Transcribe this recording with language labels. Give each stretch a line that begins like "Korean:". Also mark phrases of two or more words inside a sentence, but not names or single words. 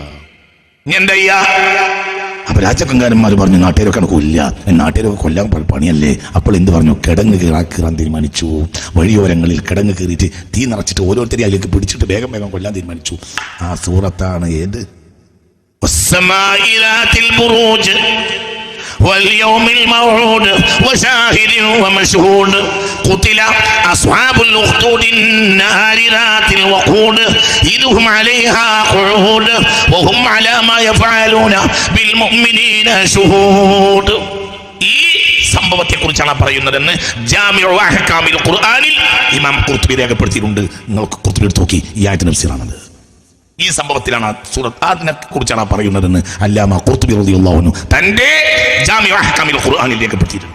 Malayalam: നീ എന്താ ചെയ്യാ? അപ്പൊ രാജകങ്കാരന്മാർ പറഞ്ഞു, നാട്ടുകാരൊക്കെ കൊല്ല, നാട്ടുകാരൊക്കെ കൊല്ലാൻ പണിയല്ലേ. അപ്പോൾ എന്ത് പറഞ്ഞു? കിടങ്ങ് കീറാൻ തീരുമാനിച്ചു. വഴിയോരങ്ങളിൽ കിടങ്ങ് കീറിയിട്ട് തീ നിറച്ചിട്ട് ഓരോരുത്തരെ അതിലേക്ക് പിടിച്ചിട്ട് വേഗം കൊല്ലാൻ തീരുമാനിച്ചു. ആ സൂറത്താണ് ഏത്?
Arabic: واليوم الموعود وشاهد ومشهود قتل أصحاب الأخدود النار ذات الوقود إذ هم عليها قعود وهم على ما يفعلون بالمؤمنين شهود.
Malayalam: ഈ സംഭവത്തെ കുറിച്ചാണ് പറയുന്നതെന്ന് ജാമിഉ അഹ്കാമിൽ ഖുർആനിൽ ഇമാം ഖുർത്തുബി രേഖപ്പെടുത്തിയിട്ടുണ്ട്. നിങ്ങൾക്ക് ഖുർത്തുബി എടുത്ത് നോക്കി, ഈ ആയത്തിന്റെ തഫ്സീറാണത്. ഈ സംഭവത്തിലാണ് സൂറത്ത് അതിനെ കുറിച്ചാണ് പറയുന്നതെന്ന് അല്ലാമ ഖുർത്തുബി
Arabic: رضي الله عنه
Malayalam: തന്റെ ജാമിഉ അഹ്കാമിൽ ഖുർആനിൽ രേഖപ്പെടുത്തിയിട്ടുണ്ട്.